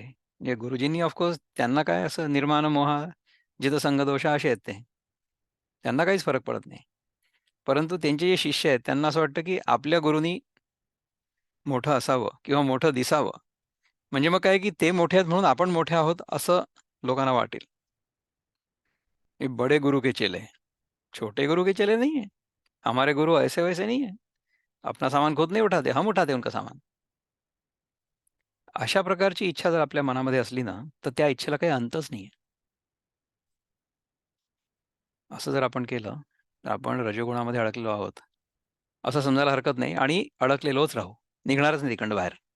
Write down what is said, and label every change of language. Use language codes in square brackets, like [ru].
[mr] म्हणजे गुरुजींनी ऑफ त्यांना काय असं निर्माण मोह, जित संगदोष असे आहेत ते. त्यांना काहीच फरक पडत नाही. परंतु त्यांचे जे शिष्य आहेत त्यांना असं वाटतं, की आपल्या गुरूंनी मोठं असावं किंवा मोठं दिसावं. म्हणजे मग काय, की ते मोठे आहेत म्हणून आपण मोठे आहोत असं लोकांना वाटेल. [hi] ये बड़े गुरु के चेले, छोटे गुरु के चेले नहीं है. हमारे गुरु ऐसे-वैसे नहीं है. अपना सामान खुद नहीं उठाते, हम उठाते उनका सामान. [mr] अशा प्रकारची इच्छा जर आपल्या मनामध्ये असली ना, तर त्या इच्छेला काही अंतच नाहीये. असं जर आपण केलं, तर आपण रजोगुणामध्ये अडकलेलो आहोत, असं समजायला हरकत नाही आणि अडकलेलोच राहू. निघणारच नाही तिकडनं बाहेर.